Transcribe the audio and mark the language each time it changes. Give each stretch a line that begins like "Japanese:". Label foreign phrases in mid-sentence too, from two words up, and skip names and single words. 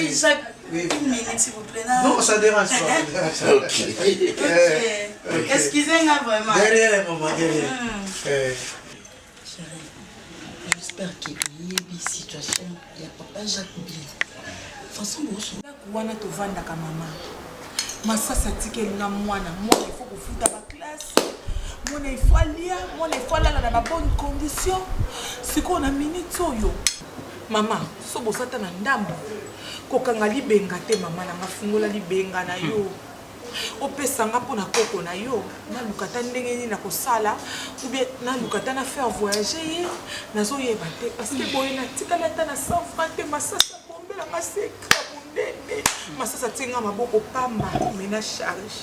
French: Non, ça dérange pas. Excusez-moi vraiment. Derrière, maman, derrière. J'espère qu'il y a une situation. Il y a papa Jacques bien. De toute façon, vous avez tout vendu à maman.
Lingala: Ma sasa tikenga mwana
French: il faut que vous foutez à la classe. Mwana il faut lire, mwana il faut aller dans de bonnes conditions. C'est qu'on a minute yo.
Lingala: Maman, so bosata na ndambo. Kokanga libenga te maman na ngafungola libenga na yo. Opesanga pona koko na yo na lukata ndenge ni na kosala
French: ou bien
Lingala: na lukata na
French: faire voyager
Lingala: nazo yeba te
French: parce que
Lingala: boye na tikala ta na 100 francs te masasa bombela maseka bundene masasa tinga maboko pamba mena charge